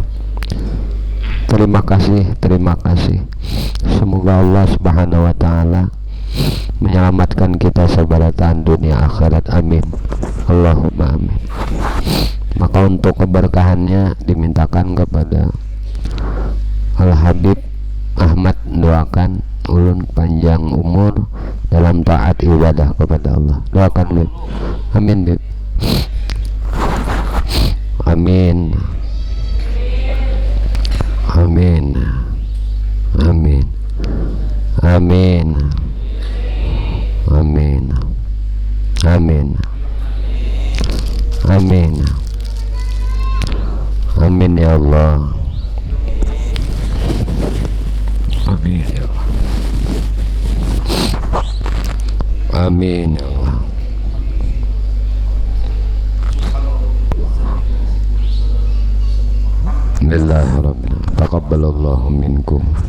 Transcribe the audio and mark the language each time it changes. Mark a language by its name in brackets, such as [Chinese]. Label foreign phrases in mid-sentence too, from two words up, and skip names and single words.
[Indonesian] Terima kasih, terima kasih. [Banjar] Semoga Allah [Arabic] سبحانه وتعالى [Banjar] menyelamatkan kita sebarataan dunia akhirat, amin. [Arabic] اللهم آمين. [Banjar] Maka untuk keberkahannya dimintakan kepada Al-Habib Ahmad, doakan ulun panjang umur dalam taat ibadah kepada Allah. Doakan Bib. [Arabic] آمين بيب. Amin. آمين. آمين. آمين. آمين. آمين. آمين. آمين يا الله. آمين يا الله. آمين يا الله. بسم الله الرحمن الرحيم. تقبل الله منكم.